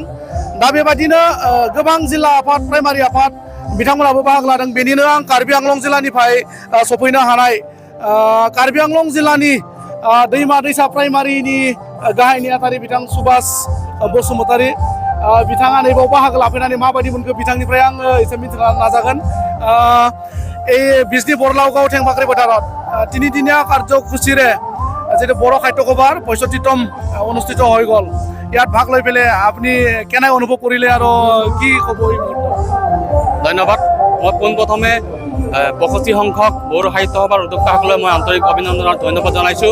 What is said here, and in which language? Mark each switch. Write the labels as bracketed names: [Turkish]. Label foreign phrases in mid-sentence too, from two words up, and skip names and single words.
[Bodo] दा बेबायदिनो गोबां जिल्ला आफाद, प्राइमारि आफाद बिथांमोनाबो बाहागो लादों। बेनिनो आं कार्बि आंलं जिल्लानिफ्राय सफैनो हानाय कार्बि आंलं जिल्लानि दैमा दैसा प्राइमारिनि गाहाय नेहाथारि बिथां सुभाष बसुमतारी बिथाङा नैबाव बाहागो लाफैनानै माबायदि मोनखो बिथांनिफ्राय आङो एसे मिथिनो नाजागोन। [Assamese] এই বিজনী বৰলাওগাঁও ঠেংফাখ্ৰি পথাৰত তিনিদিনীয়া কাৰ্যসূচীৰে যিটো বড়ো সাহিত্য সভাৰ 65তম অনুষ্ঠিত হৈ গ'ল। ইয়াত ভাগ লৈ পেলাই আপুনি কেনে অনুভৱ কৰিলে আৰু কি ক'ব? ধন্যবাদ। মই পোনপ্ৰথমে 65 সংখ্যক বড়ো সাহিত্য সভাৰ উদ্যোক্তাসকলক মই আন্তৰিক অভিনন্দন আৰু ধন্যবাদ জনাইছোঁ।